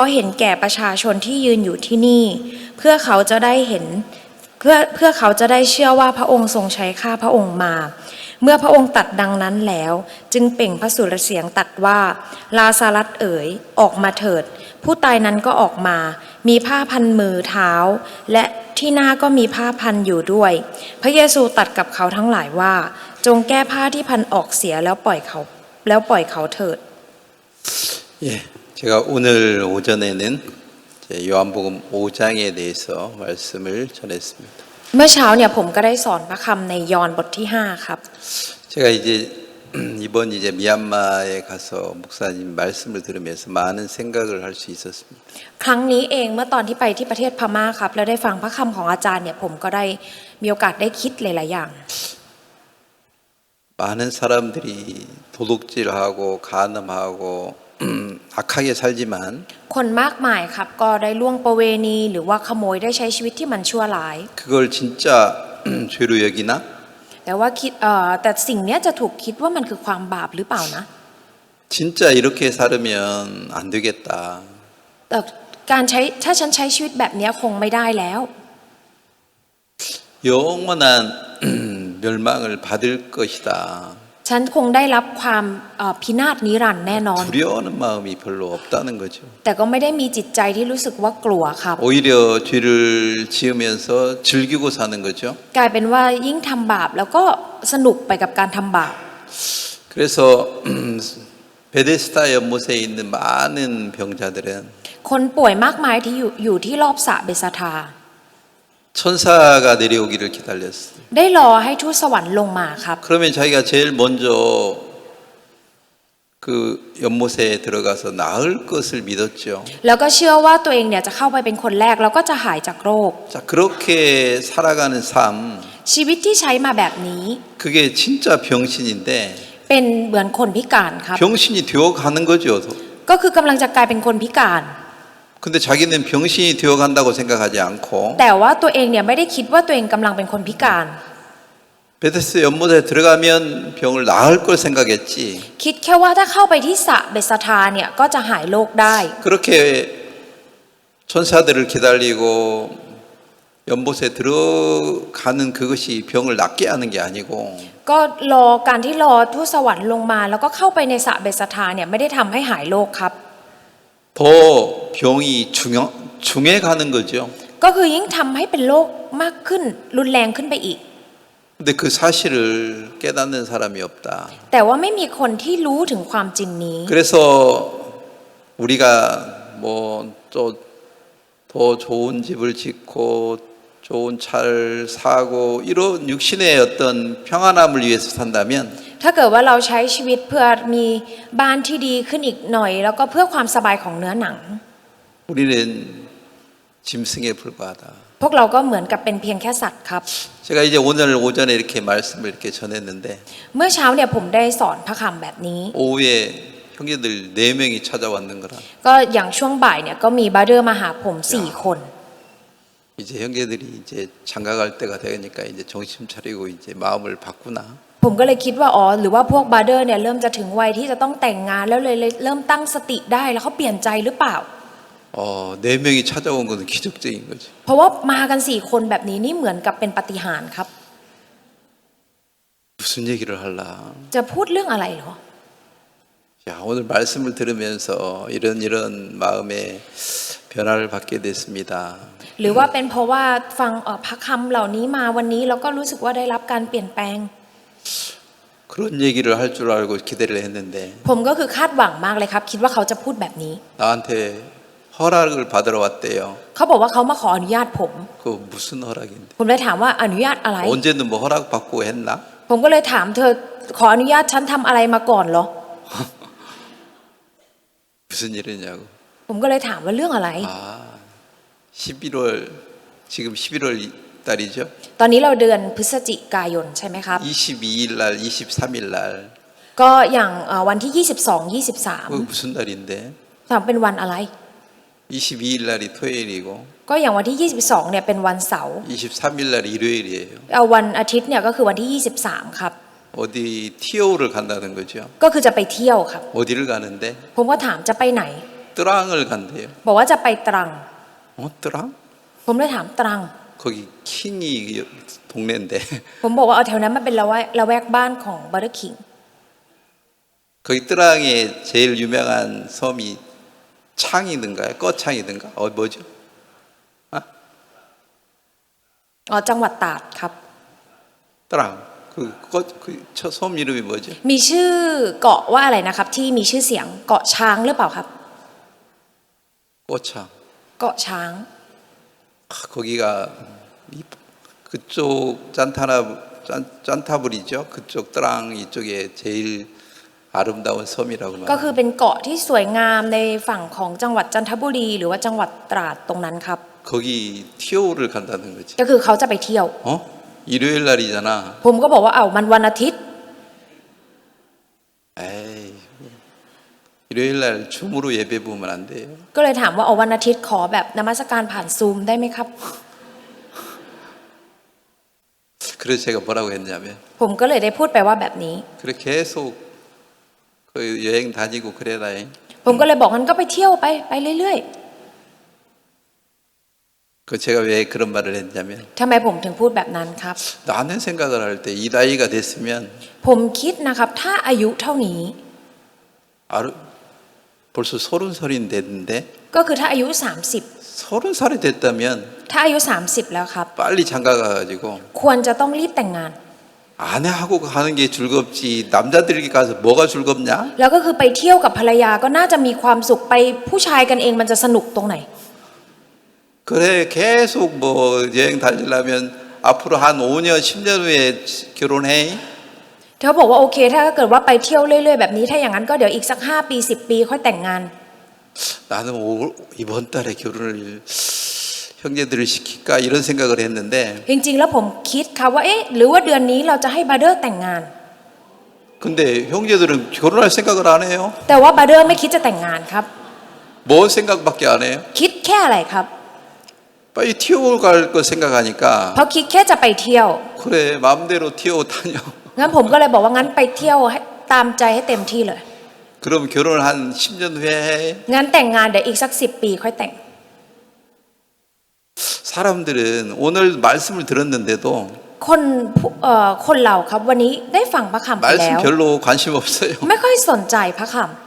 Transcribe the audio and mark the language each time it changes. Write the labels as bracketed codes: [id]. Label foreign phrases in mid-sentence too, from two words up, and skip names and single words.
[th] เห็นแก่ประชาชนที่ยืนอยู่ที่นี่เพื่อเขาจะได้เห็นเพื่อเขาจะได้เชื่อว่าพระองค์ทรงใช้ข้าพระองค์มาเมื่อพระองค์ตรัสดังนั้นแล้วจึงเปล่งพระสุรเสียงตรัสว่าลาซารัสเอ๋ยออกมาเถิดผู้ตายนั้นก็ออกมามีผ้าพันมือเท้าและที่หน้าก็มีผ้าพันอยู่ด้วยพระเยซูตรัสกับเขาทั้งหลายว่าจงแก้ผ้าที่พันออกเสียแล้วปล่อยเขาเถิด [ko] 예, 제가 오늘 오전에는 요한복음 5장에 대해서 말씀을 전했습니다. [th] เมื่อเช้าเนี่ยผมก็ได้สอนพระคำในยอห์นบทที่5ครับ [ko] 제가 이번 미얀마에 가서 목사님 말씀을 들으면서 많은 생각을 할 수 있었습니다. [th] ครั้งนี้เองเมื่อตอนที่ไปที่ประเทศพม่าครับแล้วได้ฟังพระคำของอาจารย์เนี่ยผมก็ได้มีโอกาสได้คิดหลายๆอย่าง [ko] 많은 사람들이 도둑질하고 간음하고 악하게 살지만 [th] คนมากมายครับก็ได้ล่วงประเวณีหรือว่าขโมยได้ใช้ชีวิตที่มันชั่วร้าย [ko] 그걸 진짜 죄로 여기나? [th] แต่ว่าแต่สิ่งเนี้ยจะถูกคิดว่ามันคือความบาปหรือเปล่านะ [ko] 진짜 이렇게 살으면 안 되겠다. [th] แต่ถ้าฉันใช้ชีวิตแบบเนี้ยคงไม่ได้แล้ว [ko] 영원한 멸망을 받을 것이다. [th] ฉันคงได้รับความพินาศนิรันดร์แน่นอน [ko] 두려워하는 마음이 별로 없다는 거죠. [th] แต่ก็ไม่ได้มีจิตใจที่รู้สึกว่ากลัวครับ [ko] 오히려 죄를 지으면서 즐기고 사는 거죠. [th] กลายเป็นว่ายิ่งทำบาปแล้วก็สนุกไปกับการทำบาป [ko] 그래서 베데스다 연못에 있는 많은 병자들은 [th] คนป่วยมากมายที่อยู่ที่รอบสระเบสธา [ko] 천사가 내려오기를 기다렸어요. [th] ได้รอให้ทูตสวรรค์ลงมาครับ [ko] 그러면 자기가 제일 먼저 그 연못에 들어가서 나을 것을 믿었죠. [th] แล้วก็เชื่อว่าตัวเองเนี่ยจะเข้าไปเป็นคนแรกแล้วก็จะหายจากโรค [ko] 자, 그렇게 살아가는 삶, [th] ชีวิตที่ใช้มาแบบนี้ [ko] 그게 진짜 병신인데 [th] เป็นเหมือนคนพิการครับ [ko] 병신이 되어가는 거죠. [th] ก็คือกำลังจะกลายเป็นคนพิการ [ko] 근데 자기는 병신이 되어간다고 생각하지 않고 [th] แต่ว่าตัวเองเนี่ยไม่ได้คิดว่าตัวเองกำลังเป็นคนพิการ [ko] 베데스다 연못에 들어가면 병을 나을 걸 생각했지. [th] คิดแค่ว่าถ้าเข้าไปที่สระเบสธาเนี่ยก็จะหายโรคได้ [ko] 그렇게 천사들을 기다리고 연못에 들어가는 그것이 병을 낫게 하는 게 아니고 [th] ก็การที่รอทูตสวรรค์ลงมาแล้วก็เข้าไปในสระเบสธาเนี่ยไม่ได้ทำให้หายโรคครับ [ko] 더 병이 중해 가는 거죠. [th] ก็คือยิ่งทำให้เป็นโรคมากขึ้นรุนแรงขึ้นไปอีก [ko] 근데 그 사실을 깨닫는 사람이 없다. [th] แต่ว่าไม่มีคนที่รู้ถึงความจริงนี้ [ko] 그래서 우리가 뭐 또 더 좋은 집을 짓고 좋은 차를 사고 이런 육신의 어떤 평안함을 위해서 산다면 [th] ถ้าเกิดว่าเราใช้ชีวิตเพื่อมีบ้านที่ดีขึ้นอีกหน่อยแล้วก็เพื่อความสบายของเนื้อหนัง [ko] 우리는 짐승에 불과하다. [th] พวกเราก็เหมือนกับเป็นเพียงแค่สัตว์ครับ [ko] 제가 이제 오늘 오전에 이렇게 말씀을 이렇게 전했는데 [th] เมื่อเช้าเนี่ยผมได้สอนพระคำแบบนี้ [ko] 오후에 형제들 4명이 찾아왔는 거라. [th] ก็อย่างช่วงบ่ายเนี่ยก็มีบาร์เดอร์มาหาผม4 คน [ko] 이제 형제들이 이제 장가갈 때가 되니까 이제 정신 차리고 이제 마음을 바꾸나. [th] ผมก็เลยคิดว่าหรือว่าพวกบาร์เดอร์เนี่ยเริ่มจะถึงวัยที่จะต้องแต่งงานแล้วเลยเริ่มตั้งสติได้แล้วเขาเปลี่ยนใจหรือเปล่า [ko] 4명이 찾아온 것은 기적적인 거죠. [th] เพราะว่ามากัน4 คนแบบนี้นี่เหมือนกับเป็นปาฏิหาริย์ครับ [ko] 무슨 얘기를 할라? [th] จะพูดเรื่องอะไรเหรอ [ko] 야, 오늘 말씀을 들으면서 이런 마음의 변화를 받게 됐습니다. [th] หรือว่าเป็นเพราะว่าฟังพระคำเหล่านี้มาวันนี้แล้วก็รู้สึกว่าได้รับการเปลี่ยนแปลง [ko] 그런 얘기를 할 줄 알고 기대를 했는데 [th] ผมก็คือคาดหวังมากเลยครับ คิดว่าเขาจะพูดแบบนี้ [ko] 나한테 허락을 받으러 왔대요. [th] เขาบอกว่าเขามาขออนุญาตผม [ko] 그 무슨 허락인데? [th] ผมเลยถามว่าอนุญาตอะไร [ko] 언제는 뭐 허락 받고 했나? [th] ผมก็เลยถามเธอขออนุญาตฉันทำอะไรมาก่อนเหรอ [ko] 무슨 일이냐고. [th] ผมก็เลยถามว่าเรื่องอะไร [ko] 아, 11월 지금 11월 달이죠. [th] ตอนนี้เราเดือนพฤศจิกายนใช่ไหมครับ [ko] 22일 날, 23일 날. [th] ก็อย่างวันที่ 22 [ko] 그 무슨 달인데? [th] 23ถามเป็นวันอะไร [ko] 22일 날이 토요일이고 [th] ก็อย่างวันที่ 22เนี่ยเป็นวันเสาร์ [ko] 23일 날이 일요일이에요. [th] เอาวันอาทิตย์เนี่ยก็คือวันที่ 23ครับ [ko] 어디 티오를 간다는 거죠. [th] ก็คือจะไปเที่ยวครับ [ko] 어디를 가는데? [th] ผมก็ถามจะไปไหน [ko] 뜨랑을 간대요. [th] บอกว่าจะไปตรัง [ko] 뜨랑? [th] ผมเลยถามตรัง [ko] 거기 킹이 동네인데 [th] ผมบอกว่าเอาแถวนั้นมันเป็นละแวกบ้านของบัตเตอร์คิง [ko] 거기 뜨랑에 제일 유명한 섬이 창이든가요? 꺼창이든가? 뭐죠? 아? [th] อ๋อจังหวัดตราดครับ [ko] 뜨랑. 그섬 이름이 뭐죠? [th] มีชื่อเกาะว่าอะไรนะครับ ที่มีชื่อเสียงเกาะช้างหรือเปล่าครับ [ko] 꺼창. [th] เกาะช้าง [ko] 거기가 그쪽 짠타불이죠. 그쪽 뜨랑 이쪽에 제일 아름다운 섬이라고 [th] ก็ [ko] 말합니다. [th] คือเป็นเกาะที่สวยงามในฝั่งของจังหวัดจันทบุรีหรือว่าจังหวัดตราดตรงนั้นครับ [ko] 거기 티오를 간다는 거지. [th] ก็คือเขาจะไปเที่ยว [ko] 어? 일요일 날이잖아. [th] ผมก็บอกว่าเอามันวันอาทิตย์ [ko] 에이, 일요일 날 줌으로 예배 보면 안 돼요. [th] ก็เลยถามว่าเอาวันอาทิตย์ขอแบบนมัสการผ่านซูมได้ไหมครับ [ko] 그래서 제가 뭐라고 했냐면 [th] ผมก็เลยได้พูดไปว่าแบบนี้ [ko] 그래 계속 그 여행 다니고 그래라. [th] ผมก็เลยบอกงั้นก็ไปเที่ยวไปเรื่อย [ko] 그 제가 왜 그런 말을 했냐면 [th] ๆทำไมผมถึงพูดแบบนั้นครับ [ko] 나는 생각을 할 때 이 나이가 됐으면 [th] ผมคิดนะครับถ้าอายุเท่านี้ [ko] 벌써 30살이 됐는데 [th] ก็คือถ้าอายุ [ko] 30살이 됐다면 [th] 30ถ้าอายุ 30แล้วครับ [ko] 빨리 장가 가가지고 [th] ควรจะต้องรีบแต่งงาน [ko] 아내하고 가는 게 즐겁지 남자들이 가서 뭐가 즐겁냐? [th] แล้วก็คือไปเที่ยวกับภรรยาก็น่าจะมีความสุขไปผู้ชายกันเองมันจะสนุกตรงไหน [ko] 그래 계속 뭐 여행 다니려면 앞으로 한 5년 10년 후에 결혼해. [th] เขาบอกว่าโอเคถ้าเกิดว่าไปเที่ยวเรื่อยๆแบบนี้ถ้าอย่างนั้นก็เดี๋ยวอีกสัก5 ปี 10 ปีค่อยแต่งงาน [ko] 나는 이번 달에 결혼을 형제들을 시킬까 이런 생각을 했는데 [th] จริงๆแล้วผมคิดครับว่าเอ๊ะหรือว่าเดือนนี้เราจะให้บาเดอร์แต่งงาน [ko] 근데 형제들은 결혼할 생각을 안 해요. [th] แต่ว่าบาเดอร์ไม่คิดจะแต่งงานครับ [ko] 뭔 생각밖에 안 해요. [th] คิดแค่อะไรครับ [ko] 빨리 티오 갈 거 생각하니까 [th] เพราะคิดแค่จะไปเที่ยว [ko] 그래 마음대로 티오 다녀. [th] งั้นผมก็เลยบอกว่างั้นไปเที่ยวให้ตามใจให้เต็มที่เลย [ko] 그럼 결혼을 한 10년 후에 해. [th] งั้นแต่งงานเดี๋ยวอีกสัก10 ปีค่อยแต่ง [ko] 사람들은 오늘 말씀을 들었는데도 [th] คนเราครับวันนี้ได้ฟังพระคำไปแล้ [ko] 말씀 [th] ว [ko] 별로 관심 없어요. [th] ไม่ค่อยสนใจพระค